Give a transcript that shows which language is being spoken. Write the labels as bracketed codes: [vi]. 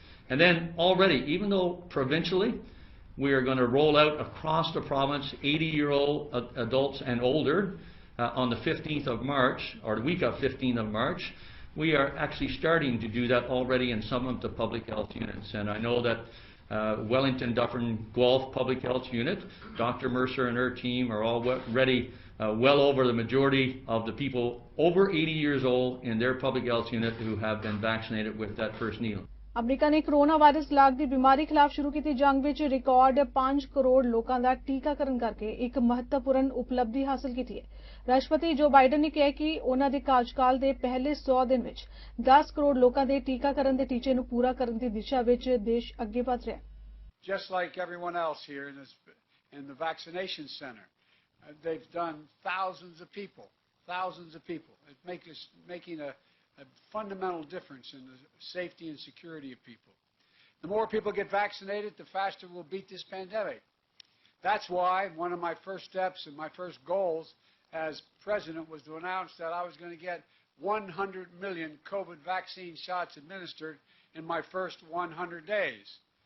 [en] And then already, even though provincially, we are going to roll out across the province 80-year-old adults and older on the 15th of March, or the week of 15th of March, we are actually starting to do that already in some of the public health units. And I know that Wellington, Dufferin, Guelph Public Health Unit, Dr. Mercer and her team are all ready, well over the majority of the people over 80 years old in their public health unit who have been vaccinated with that first needle. [pa] America ਨੇ corona virus ਲੱਗਦੀ ਬਿਮਾਰੀ ਖਿਲਾਫ ਸ਼ੁਰੂ ਕੀਤੀ ਜੰਗ ਵਿੱਚ record 5 crore ਲੋਕਾਂ ਦਾ ਟੀਕਾਕਰਨ ਕਰਕੇ ਇੱਕ ਮਹੱਤਵਪੂਰਨ ਉਪਲਬਧੀ ਹਾਸਲ ਕੀਤੀ ਹੈ। ਰਾਸ਼ਟਰਪਤੀ ਜੋ ਬਾਈਡਨ ਨੇ ਕਿਹਾ ਕਿ ਉਹਨਾਂ ਦੇ ਕਾਰਜਕਾਲ ਦੇ ਪਹਿਲੇ 100 ਦਿਨ ਵਿੱਚ 10 ਕਰੋੜ ਲੋਕਾਂ ਦੇ ਟੀਕਾਕਰਨ ਦੇ ਟੀਚੇ ਨੂੰ ਪੂਰਾ ਕਰਨ ਦੀ ਦਿਸ਼ਾ ਵਿੱਚ ਦੇਸ਼ ਅੱਗੇ ਵਧ ਰਿਹਾ ਹੈ। [en] Just like everyone else here in the vaccination center, they've done thousands of people. It's making a fundamental difference in the safety and security of people. The more people get vaccinated, the faster we'll beat this pandemic. That's why one of my first steps and my first goals as president was to announce that I was going to get 100 million COVID vaccine shots administered in my first 100 days.